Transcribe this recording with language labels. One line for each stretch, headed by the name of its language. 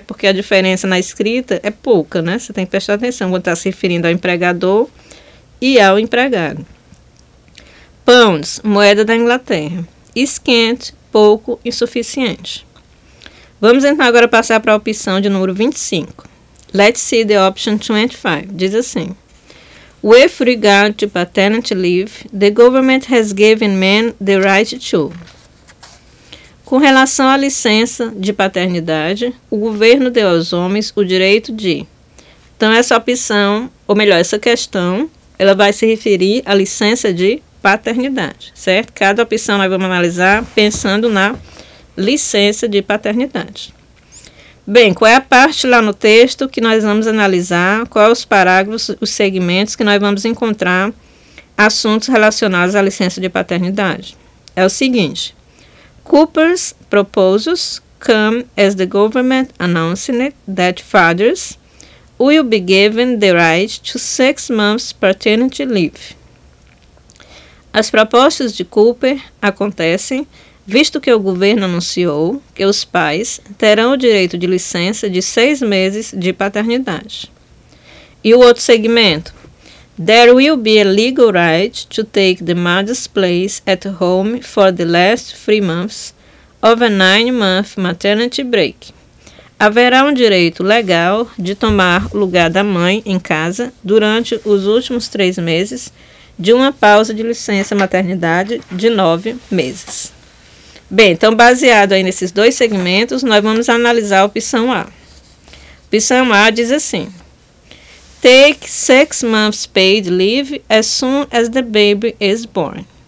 Portuguese: Porque a diferença na escrita é pouca, né? Você tem que prestar atenção quando está se referindo ao empregador e ao empregado. Pounds, moeda da Inglaterra. Scant, pouco, insuficiente. Vamos então agora passar para a opção de número 25.
English: Let's see the option 25.
Portuguese: Diz assim.
English: With regard to paternity leave, the government has given men the right to.
Portuguese: Com relação à licença de paternidade, o governo deu aos homens o direito de. Então, essa opção, ou melhor, essa questão, ela vai se referir à licença de paternidade, certo? Cada opção nós vamos analisar pensando na licença de paternidade. Bem, qual é a parte lá no texto que nós vamos analisar, quais os parágrafos, os segmentos que nós vamos encontrar assuntos relacionados à licença de paternidade? É o seguinte,
English: Cooper's proposals come as the government announcing that fathers will be given the right to 6 months paternity leave.
Portuguese: As propostas de Cooper acontecem visto que o governo anunciou que os pais terão o direito de licença de 6 meses de paternidade. E o outro segmento.
English: There will be a legal right to take the mother's place at home for the last 3 months of a 9-month maternity break.
Portuguese: Haverá um direito legal de tomar o lugar da mãe em casa durante os últimos 3 meses de uma pausa de licença maternidade de 9 meses. Bem, então baseado aí nesses 2 segmentos, nós vamos analisar a opção A. A opção A diz assim,
English: Take 6 months paid leave as soon as the baby is born.